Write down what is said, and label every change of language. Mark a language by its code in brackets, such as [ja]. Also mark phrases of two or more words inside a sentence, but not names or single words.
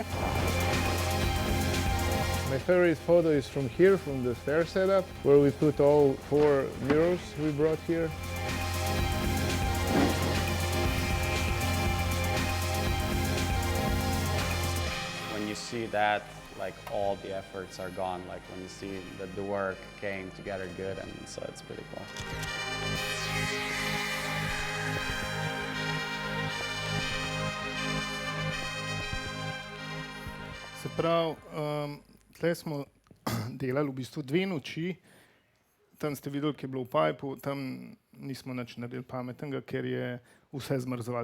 [en] My favorite photo is from here, from the stair setup, where we put all 4 mirrors we brought here. When you see that, like all the efforts are gone. Like when you see that the work came together good, and so it's pretty cool. [sl] Se pravi, tle smo delali v bistvu 2 noči, tam ste videli, ki je bilo v pajpu, tam nismo nič naredili pametnega, ker je vse zmrzovalo.